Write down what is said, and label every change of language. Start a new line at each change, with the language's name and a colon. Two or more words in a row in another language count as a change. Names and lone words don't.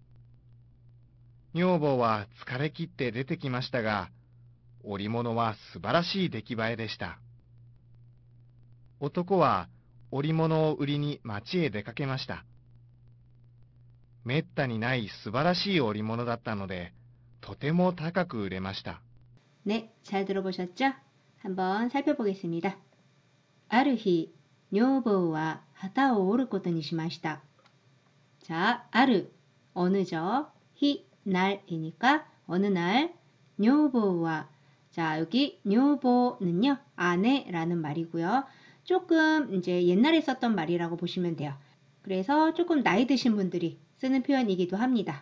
Japanese: 女房は疲れ切って出てきましたが、織物は素晴らしい出来栄えでした。男は織物を売りに町へ出かけました。めったにない素晴らしい織物だったので、とても高く売れました。
Korean: 네, 잘 들어보셨죠? 한번 살펴보겠습니다.
Japanese: ある日、女房は旗を折ることにしました.
Korean: 자, ある, 어느죠? 히, 날이니까 어느 날,
Japanese: 女房は,
Korean: 자, 여기女房는요, 아내라는 말이고요. 조금 이제 옛날에 썼던 말이라고 보시면 돼요. 그래서 조금 나이 드신 분들이 쓰는 표현이기도 합니다.